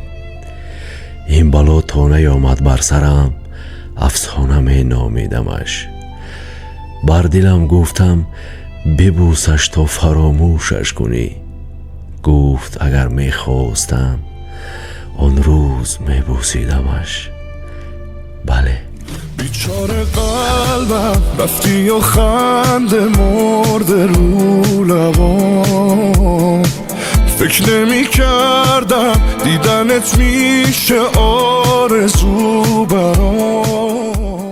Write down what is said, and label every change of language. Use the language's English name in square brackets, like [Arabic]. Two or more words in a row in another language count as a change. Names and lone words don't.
[Tajik] ин бало то наёмад бар сарам, афсона меномидамаш. бар дилам гуфтам бибӯсаш то фаромӯшаш кунӣ. гуфт агар мехостам он рӯз мебӯсидамаш. бале. [Persian] بیچاره قلبم رفتی و خنده مرده رو لبام. فکر نمی کردم دیدنت میشه آرزو برام.